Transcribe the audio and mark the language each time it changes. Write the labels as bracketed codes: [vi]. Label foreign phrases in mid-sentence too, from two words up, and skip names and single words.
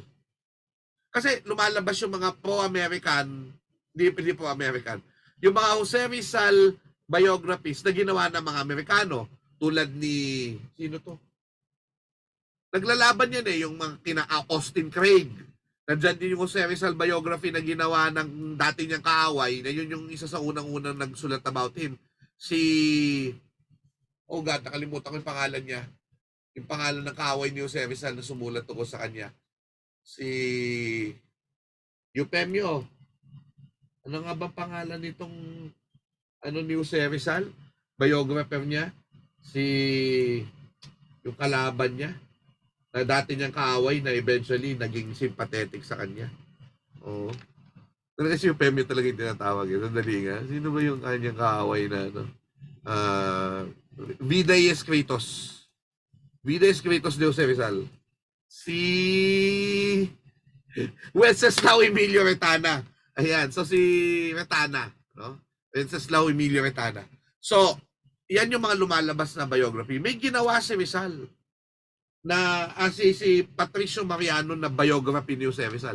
[tl] Kasi lumalabas yung mga pro-American, hindi pro-American, yung mga Jose Rizal biographies na ginawa ng mga Amerikano, tulad ni, sino to? Naglalaban yan yung mga kina Austin Craig. Nandyan din yung Jose Rizal biography na ginawa ng dati niyang kaaway, na yun yung isa sa unang-unang nagsulat [en] about him. Oh God, [tl] nakalimutan ko yung pangalan niya. Yung pangalan ng kaaway ni Jose Rizal na sumulat ko sa kanya. Si Eufemio. Ano nga ba pangalan nitong ni Jose Rizal? Biographer niya. Yung kalaban niya. Na dati niyang kaaway na eventually naging sympathetic sa kanya. Oo. Talaga si Eufemio talaga yung tinatawag. Sandali nga. Sino ba yung kanyang kaaway na Vida y Escritos. Vida y Escritos de Jose Rizal. Si Wenceslao Emilio Retana. Ayan. So si Retana. No? Wenceslao Emilio Retana. So, yan yung mga lumalabas na biography. May ginawa si Rizal na si Patricio Mariano na biography ni Jose Rizal.